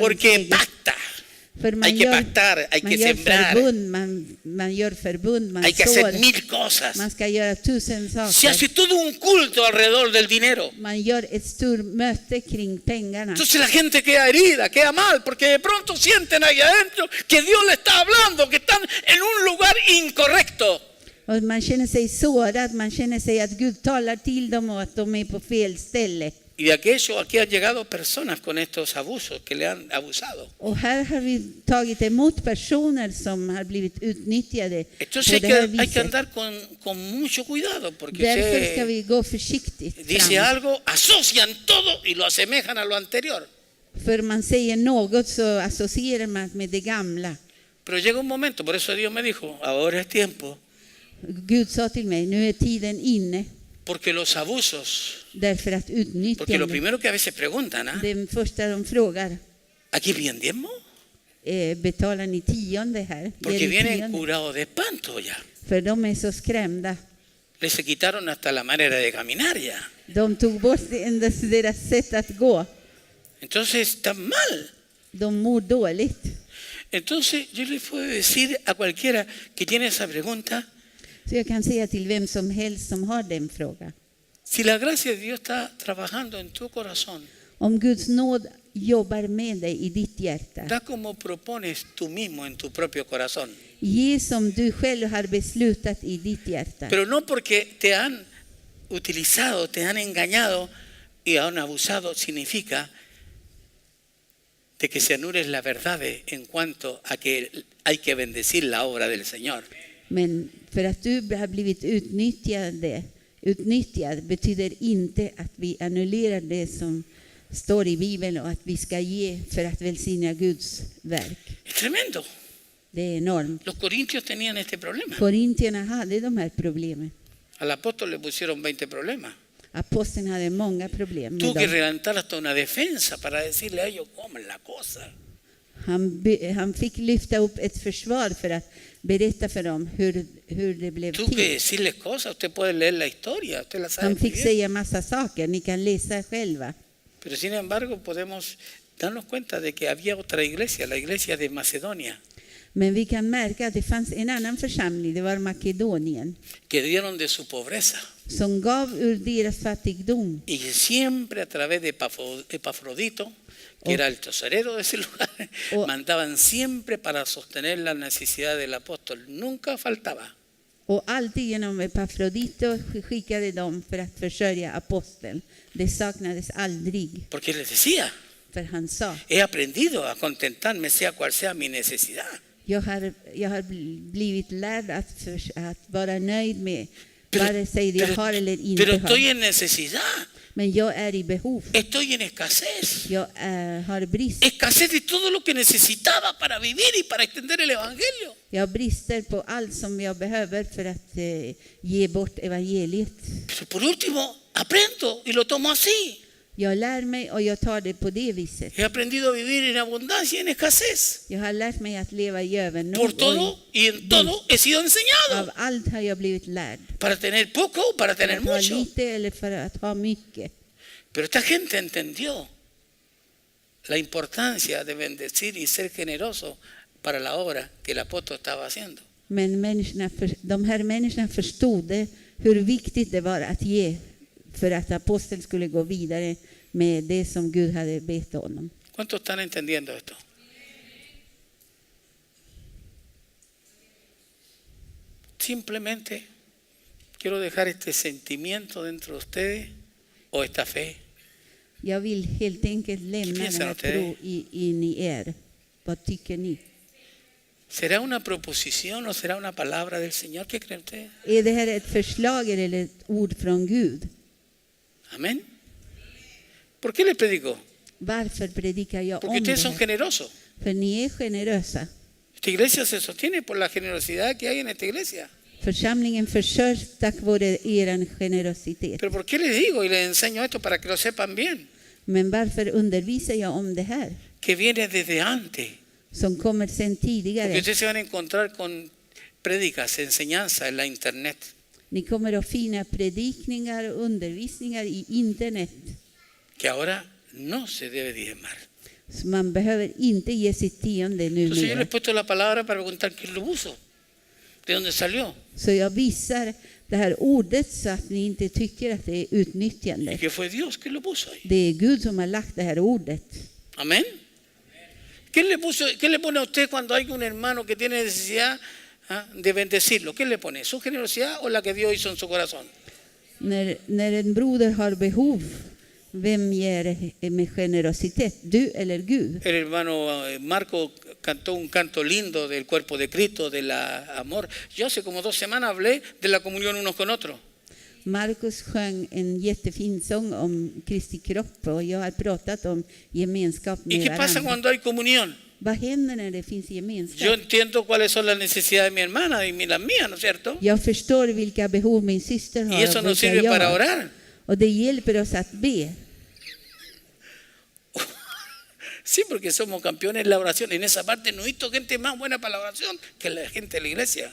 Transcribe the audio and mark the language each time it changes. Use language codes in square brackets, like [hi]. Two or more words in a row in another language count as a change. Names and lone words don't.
[es] porque [sv] läge. [es] pacta, [sv] För man [es] hay que [sv] gör, [es] pactar, hay [sv] man [es] que [sv] gör [es] sembrar, [sv] förbund, man gör förbund, man [es] hay que hacer [sv] sår, [es] 1000 cosas. [sv] man ska göra 1000 [es] Se hace [sv] saker. [es] todo un culto alrededor del dinero. [sv] Man gör ett stort möte kring pengarna. [es] Entonces la gente queda herida, queda mal, porque de pronto sienten ahí adentro que Dios le está hablando, que están en un lugar incorrecto. [sv] Och man känner sig sårad, man känner sig att Gud talar till dem och att de är på fel ställe. [es] Y de aquello aquí han llegado personas con estos abusos que le han abusado. [sv] Och här har vi tagit emot personer som har blivit utnyttjade [es] Entonces [sv] på det här [es] hay que [sv] viset. [es] andar con mucho cuidado porque [sv] Därför ska vi gå försiktigt [es] dice [sv] fram. [es] algo, asocian todo y lo asemejan a lo anterior. [sv] För man säger något så associerar man med det gamla. [es] Pero llega un momento, por eso Dios me dijo, ahora es tiempo, [sv] Gud sa till mig, nu är tiden inne. [es] porque los abusos, [sv] Därför att [es] porque lo [sv] utnyttjande, [es] primero que a veces preguntan, ¿ah? [sv] det första de frågar, [es] ¿Aquí piden diezmo? [sv] betalar ni tionde här? Ger [es] Porque [sv] ni [es] vienen [sv] tionde? [es] curados de espanto ya. [sv] För de är så skrämda. [es] Les se quitaron hasta la manera de caminar ya. [sv] De tog bort endast deras sätt att gå. [es] Entonces están mal. [sv] De mår dåligt. [es] Entonces yo les puedo decir a cualquiera que tiene esa pregunta, [sv] Så jag kan säga till vem som helst som har den frågan. [es] si la gracia de Dios está trabajando en tu corazón, [sv] Om Guds nåd jobbar med dig i ditt hjärta. [es] da como propones tú mismo en tu propio corazón. [sv] Ge som du själv har beslutat i ditt hjärta. [es] Pero no porque te han utilizado, te han engañado y han abusado, significa de que se anule la verdad en cuanto a que hay que bendecir la obra del Señor. [sv] Men för att du har blivit utnyttjad betyder inte att vi annullerar det som står i Bibeln och att vi ska ge för att välsigna Guds verk. [es] Es tremendo. [sv] Det är enormt. [es] Los corintios tenían este problema. [sv] Korintierna hade de här problemen. [es] Al apóstol le pusieron 20 problemas. [sv] Aposteln hade många problem med [es] Tuvo que [sv] dem. [es] levantar hasta una defensa para decirle a ellos cómo es la cosa. [sv] Han fick lyfta upp ett försvar för att berätta för dem hur det blev [es] Tuvo que [sv] till. [es] decirles cosas. Usted puede leer la historia, usted la sabe [sv] Han [es] muy [sv] fick [es] bien. [sv] säga massa saker, ni kan läsa själva. [es] Pero sin embargo podemos darnos cuenta de que había otra iglesia, la iglesia de Macedonia, [sv] Men vi kan märka att det fanns en annan församling, det var Makedonien, [es] que dieron de su pobreza. [sv] som gav ur deras fattigdom. [es] Y siempre a través de Epafrodito, que era el tesorero de ese lugar, mandaban siempre para sostener la necesidad del apóstol. Nunca faltaba. [sv] Och alltid genom Epafrodito skickade de för att försörja aposteln. Det saknades aldrig, [es] Porque les decía, [sv] för han sa, [es] he aprendido a contentarme sea cual sea mi necesidad. [sv] jag har blivit lärd att vara nöjd med vare sig jag har eller inte [es] pero estoy [sv] har. [es] en necesidad, [sv] Men jag är i behov. [es] estoy en escasez. [sv] Jag har brist. [es] Escasez de todo lo que necesitaba para vivir y para extender el evangelio. [sv] Jag har brister på allt som jag behöver för att ge bort evangeliet. [es] Pero por último, aprendo y lo tomo así. [sv] Jag lär mig och jag tar det på det viset. [es] He aprendido a vivir en abundancia y en escasez. [sv] Jag har lärt mig att leva i [es] Por [sv] övernog. [es] todo y en todo he sido [sv] Av [es] enseñado. [sv] allt har jag blivit lärd. [es] Para tener poco o para [sv] För [es] tener [sv] att ha [es] mucho. [sv] lite eller för att ha mycket. [es] Pero esta gente entendió la importancia de bendecir y ser generoso para la obra que el apóstol estaba haciendo. [sv] Men de här människorna förstod hur viktigt det var att ge för att aposteln skulle gå vidare med det som Gud hade bett honom. [es] ¿Cuántos están entendiendo esto? Simplemente quiero dejar este sentimiento dentro de ustedes o esta fe. [sv] Jag vill helt enkelt lämna den här tro in i er. Vad tycker ni? [es] ¿Será una proposición o será una palabra del Señor? ¿Qué creen ustedes? [sv] Är det här ett förslag eller ett ord från Gud? [es] Amén. ¿Por qué les predico? [sv] Varför predikar jag [es] Porque [sv] om det [es] ustedes son [sv] här? [es] generosos. [sv] För ni är generösa. [es] Esta iglesia se sostiene por la generosidad que hay en esta iglesia. [sv] Församlingen försörjs tack vare er generositet. [es] Pero ¿por qué les digo y les enseño esto para que lo sepan bien? [sv] Men varför undervisar jag om det här? [es] Que viene desde antes. [sv] Som kommer sen [es] Porque [sv] tidigare. [es] ustedes se van a encontrar con prédicas, enseñanzas en la internet. [sv] Ni kommer att finna predikningar och undervisningar i internet. [es] Que ahora no se debe diezmar. [sv] Så man behöver inte ge sitt tionde [es] Entonces yo les he [sv] numera. [es] puesto la palabra para preguntar quién lo puso, de dónde salió [sv] Så jag visar det här ordet så att ni inte tycker att det är [es] y [sv] utnyttjande. [es] que fue Dios que lo puso ahí. [sv] Det är Gud som har lagt det här ordet. [es] Amén. ¿Qué le pone a usted cuando hay un hermano que tiene necesidad de bendecirlo? ¿Qué le pone? ¿Su generosidad o la que Dios hizo en su corazón? [sv] När en broder har behov, Vem ger med generositet, du eller Gud? [es] El hermano Marco cantó un canto lindo del cuerpo de Cristo, del amor. Yo hace como 2 semanas hablé de la comunión unos con otros. [sv] Markus sjöng en jättefin sång om Kristi kropp och jag har pratat om gemenskap [es] ¿Y [sv] med [es] qué pasa [sv] varandra. [es] cuando hay comunión? [sv] Vad händer när det finns gemenskap? [es] Yo entiendo cuáles son las necesidades de mi hermana y las mías, ¿no es cierto? [sv] Jag förstår vilka behov min syster har [es] Y eso [sv] och [es] nos [sv] vilka [es] sirve [sv] jag [es] para [sv] har. [es] orar. [sv] Och det hjälper oss att be. [es] Sí, porque somos campeones en la oración. En esa parte no he visto gente más buena para la oración que la gente de la iglesia.